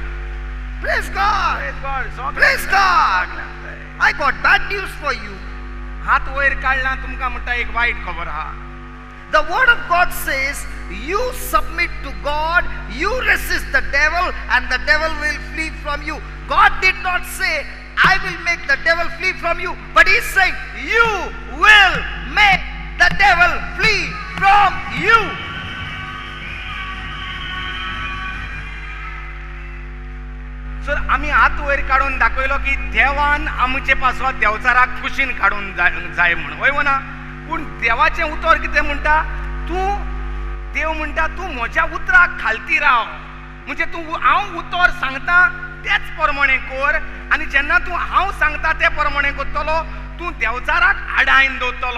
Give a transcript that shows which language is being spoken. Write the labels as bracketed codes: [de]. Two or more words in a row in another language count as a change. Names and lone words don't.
[en] Praise God. Praise God. I got bad news for you. [kok] हात वयर काडला तुमकां म्हणटा एक वायट खबर आहा. [en] The word of God says, you submit to God, you resist the devil, and the devil will flee from you. God did not say, I will make the devil flee from you, but He's saying, you will make the devil flee from you. [kok] सो आमी हात वयर काडून दाखयलो की देवान आमचे पासवा देवचाराक कुशीन काडून जाय म्हणून, वय ना. पूण देवाचें उतर कितें म्हणटा, तूं देव म्हणटा तूं म्हज्या उतराक खालती राव, म्हणजे तूं हांव उतर सांगता तेच प्रमाणे कर, आनी जेन्ना तूं हांव सांगता ते प्रमाणे करतलो तूं देवचाराक आडायन दवरतलो.